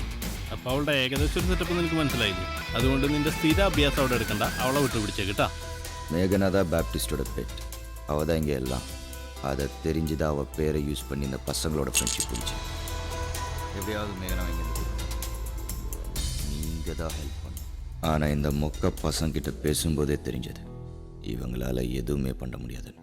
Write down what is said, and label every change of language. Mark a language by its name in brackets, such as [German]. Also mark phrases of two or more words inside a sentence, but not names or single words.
[Malayalam] അപ്പോൾ അവളുടെ ഏകദേശം ഒരു സെറ്റപ്പ് നിനക്ക് മനസ്സിലായില്ലേ? അതുകൊണ്ട് നിന്റെ സ്ഥിര അഭ്യാസം അവിടെ എടുക്കണ്ട, അവളെ വിട്ടുപിടിച്ചേ കേട്ടാ. [Tamil] மேகனா தான் பேப்டிஸ்டோட பெட். அவள் தான் இங்கே எல்லாம். அதை தெரிஞ்சுதான் அவள் பேரை யூஸ் பண்ணி இந்த பசங்களோட ஃப்ரெண்ட்ஷிப் பிடிச்சி. எப்படியாவது மேகனா இங்கே நீங்கள் தான் ஹெல்ப் பண்ணும். ஆனால் இந்த மொக்க பசங்கிட்ட பேசும்போதே தெரிஞ்சது இவங்களால எதுவுமே பண்ண முடியாதுன்னு.